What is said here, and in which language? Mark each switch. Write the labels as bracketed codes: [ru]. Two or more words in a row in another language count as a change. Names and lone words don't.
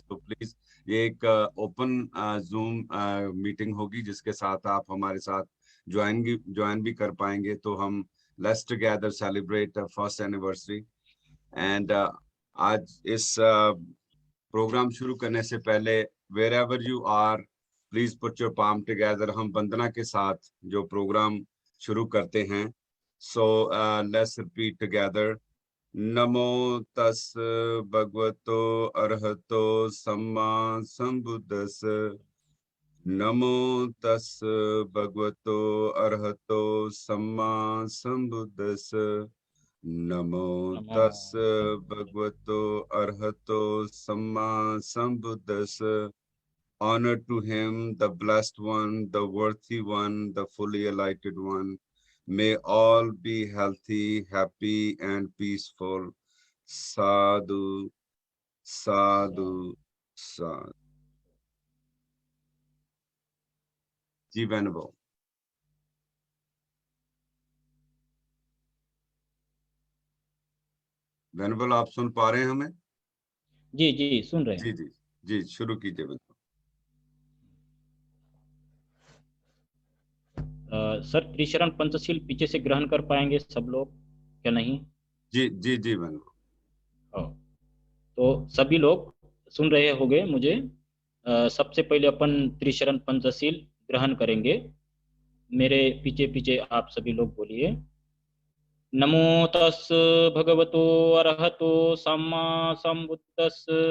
[hi] तो प्लीज, ये एक [en] open Zoom meeting [hi] होगी, जिसके साथ आप हमारे साथ ज्वाइन भी कर पाएंगे। तो हम [en] let's together celebrate first anniversary. [hi] एंड आज इस प्रोग्राम शुरू करने से पहले, [en] wherever you are, please put your palm together. [hi] हम वंदना के साथ जो प्रोग्राम शुरू करते हैं। [en] so let's repeat together. [pi] नमो तस् भगवतो अरहतो सम्मा संबुद्धस्स। नमो तस् भगवतो अरहतो सम्मा संबुद्धस्स। नमो नमो तस् भगवतो अरहतो सम्मा संबुद्धस्स। [en] Honor to him, the blessed one, the worthy one, the fully enlightened one. May all be healthy, happy, and peaceful. [pi] Sadhu, sadhu, sadhu. [hi] जी Venerable. Venerable, आप सुन पा रहे हैं हमें? जी जी सुन रहे जी हैं। जी जी, शुरू कीजिए Venerable। सर, त्रिशरण पंचशील पीछे से ग्रहण कर पाएंगे सब लोग, क्या नहीं? जी जी जी Venerable। हाँ, तो सभी लोग सुन रहे होंगे मुझे। सबसे पहले अपन त्रिशरण पंचशील ग्रहण करेंगे। मेरे पीछे पीछे आप सभी लोग बोलिए। [pi] नमो तस् भगवतो अरहतो सम्मा संबुद्धस्स।